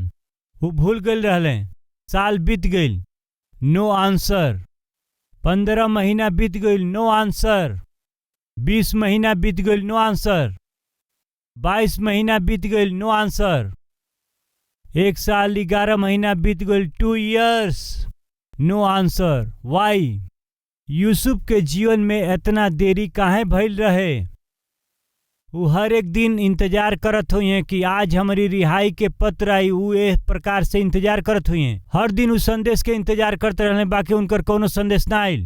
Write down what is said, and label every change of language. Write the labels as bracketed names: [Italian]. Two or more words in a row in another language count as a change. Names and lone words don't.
[Bhojpuri] वो भूल गई रहले। साल बीत गई, [English] no answer. [Bhojpuri] 15 महीना बीत गई, [English] no answer. [Bhojpuri] 20 महीना बीत गई, [English] no answer. [Bhojpuri] 22 महीना बीत गई, [English] no answer. [Bhojpuri] 1 साल 11 महीना बीत गई, 2 years, [English] no answer. [Bhojpuri] वाई? यूसुफ के जीवन में इतना देरी काहे भइल रहे? वो हर एक दिन इंतजार करत हुई हैं कि आज हमारी रिहाई के पत्र आई। वो इस प्रकार से इंतजार करत हुई हैं। हर दिन उस संदेश के इंतजार करते रहने, बाकी उनकर कोनो संदेश ना आइल।